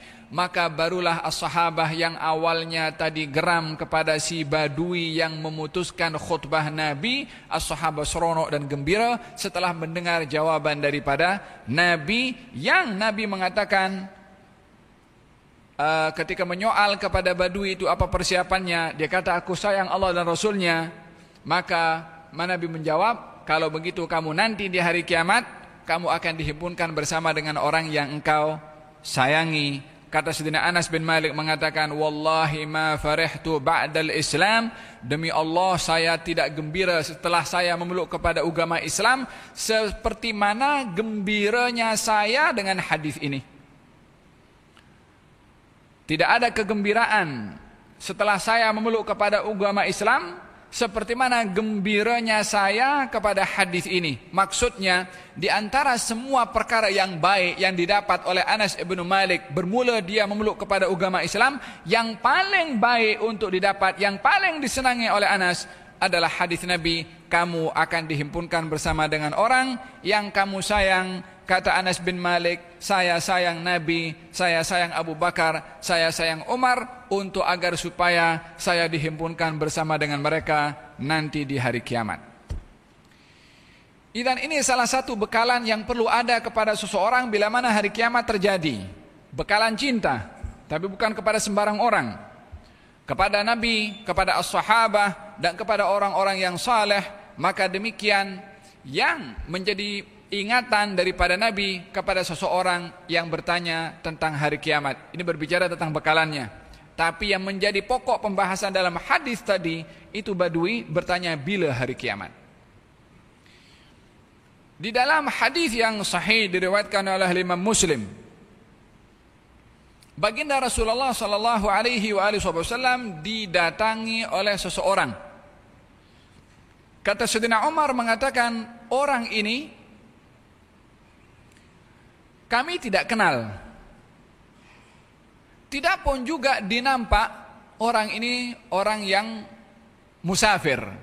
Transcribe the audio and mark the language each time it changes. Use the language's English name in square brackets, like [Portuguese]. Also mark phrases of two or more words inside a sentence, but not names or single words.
[Malay] Maka barulah as-sahabah yang awalnya tadi geram kepada si badui yang memutuskan khutbah Nabi, as-sahabah seronok dan gembira setelah mendengar jawaban daripada Nabi, yang Nabi mengatakan ketika menyoal kepada badui itu apa persiapannya, dia kata, aku sayang Allah dan Rasulnya. Maka Nabi menjawab, kalau begitu kamu nanti di hari kiamat, kamu akan dihimpunkan bersama dengan orang yang engkau sayangi. Kata Sayyidina Anas bin Malik mengatakan, [Arabic] والله ما فرحت بعد الإسلام, [Malay] demi Allah saya tidak gembira setelah saya memeluk kepada agama Islam seperti mana gembiranya saya dengan hadis ini. Tidak ada kegembiraan setelah saya memeluk kepada agama Islam seperti mana gembiranya saya kepada hadis ini. Maksudnya, di antara semua perkara yang baik yang didapat oleh Anas ibn Malik bermula dia memeluk kepada agama Islam, yang paling baik untuk didapat, yang paling disenangi oleh Anas adalah hadis Nabi, kamu akan dihimpunkan bersama dengan orang yang kamu sayang. Kata Anas bin Malik, saya sayang Nabi, saya sayang Abu Bakar, saya sayang Umar, untuk agar supaya saya dihimpunkan bersama dengan mereka nanti di hari kiamat. Dan ini salah satu bekalan yang perlu ada kepada seseorang bila mana hari kiamat terjadi. Bekalan cinta, tapi bukan kepada sembarang orang. Kepada Nabi, kepada as-sahabah, dan kepada orang-orang yang saleh. Maka demikian yang menjadi ingatan daripada Nabi kepada seseorang yang bertanya tentang hari kiamat. Ini berbicara tentang bekalannya. Tapi yang menjadi pokok pembahasan dalam hadis tadi, itu badui bertanya bila hari kiamat. Di dalam hadis yang sahih diriwayatkan oleh Imam Muslim, baginda Rasulullah [Arabic] صلى الله عليه وسلم [Malay] didatangi oleh seseorang. Kata Sayyidina Umar mengatakan, orang ini kami tidak kenal. Tidak pun juga dinampak orang ini orang yang musafir.